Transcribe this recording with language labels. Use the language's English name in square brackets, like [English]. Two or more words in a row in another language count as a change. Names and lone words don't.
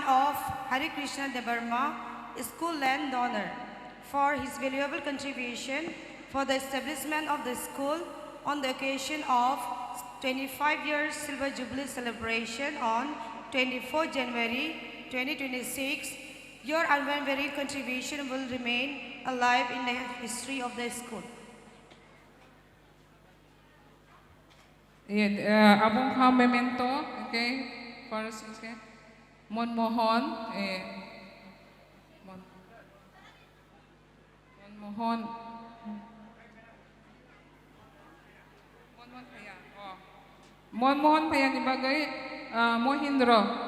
[English] of Hari Krishna Debarma, school land donor, for his valuable contribution for the establishment of the school on the occasion of 25 years Silver Jubilee celebration on 24 January 2026. Your unwavering contribution will remain alive in the history of the school. [Kok Borok] Abong ka memento, okay? [English] First, okay? Manmohan, Manmohan. [Kok Borok] Manmohan Paya ni bagay Mohindra.